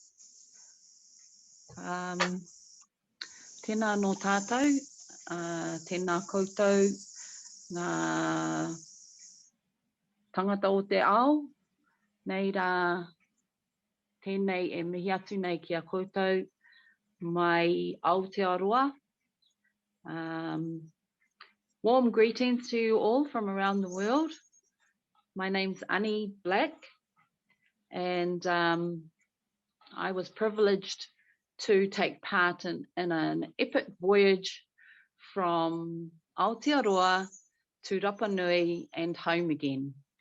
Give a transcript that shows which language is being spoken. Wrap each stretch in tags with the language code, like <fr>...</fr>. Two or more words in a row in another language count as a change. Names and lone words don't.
<mi>Tēnā no tātou, tēnā koutou, ngā tangata o te ao, nei rā tēnei e mihi atu nei ki a koutou, mai Aotearoa.</mi> <en>Warm greetings to you all from around the world. My name's Annie Black, and I was privileged to take part in an epic voyage from Aotearoa to Rapanui and home again.</en>